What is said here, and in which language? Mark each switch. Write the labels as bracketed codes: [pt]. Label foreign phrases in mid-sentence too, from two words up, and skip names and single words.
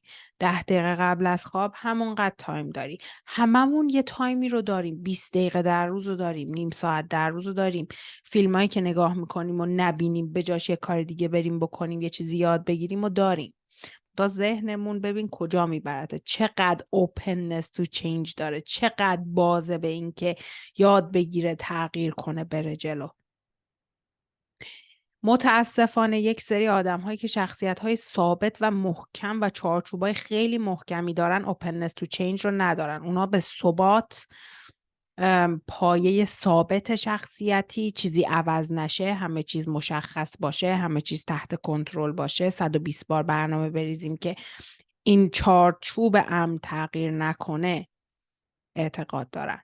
[fa] 10 دقیقه قبل از خواب همونقدر تایم داری. هممون یه تایمی رو داریم. 20 دقیقه در روز رو داریم، نیم ساعت در روز رو داریم. فیلمایی که نگاه میکنیم و نبینیم به جاش یه کار دیگه بریم بکنیم، یه چیزی یاد بگیریم و داریم. تا ذهنمون ببین کجا میبرده، چقدر [en] openness to change [fa] داره، چقدر بازه به این که یاد بگیره، تغییر کنه، بره جلو. متاسفانه یک سری آدم هایی که شخصیت های ثابت و محکم و چارچوبای خیلی محکمی دارن [en] openness to change [fa] رو ندارن. اونا به ثبات، پایه ثابت شخصیتی، چیزی عوض نشه، همه چیز مشخص باشه، همه چیز تحت کنترل باشه، 120 بار برنامه بریزیم که این چارچوب امن تغییر نکنه اعتقاد دارن.